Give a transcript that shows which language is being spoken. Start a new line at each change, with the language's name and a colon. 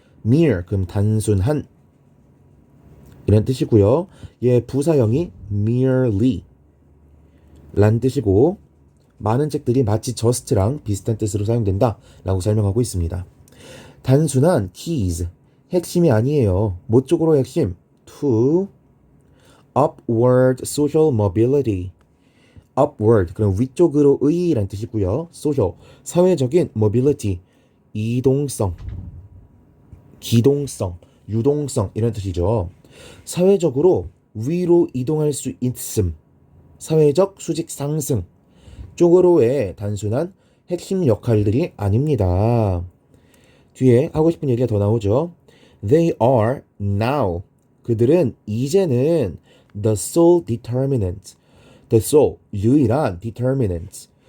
Korean: mere 그럼 단순한 이런 뜻이고요. 얘 부사형이 merely 란 뜻이고 많은 책들이 마치 just랑 비슷한 뜻으로 사용된다 라고 설명하고 있습니다. 단순한 keys, 핵심이 아니에요. 뭐 쪽으로 핵심?
English: to upward social mobility.
Korean: upward, 그럼 위쪽으로의 라는 뜻이고요. social, 사회적인 mobility, 이동성, 기동성, 유동성 이런 뜻이죠. 사회적으로 위로 이동할 수 있음, 사회적 수직 상승 쪽으로의 단순한 핵심 역할들이 아닙니다. 뒤에 하고 싶은 얘기가 더 나오죠.
English: They are now.
Korean: 그들은 이제는
English: the sole determinant.
Korean: The sole, 유일한 determinant.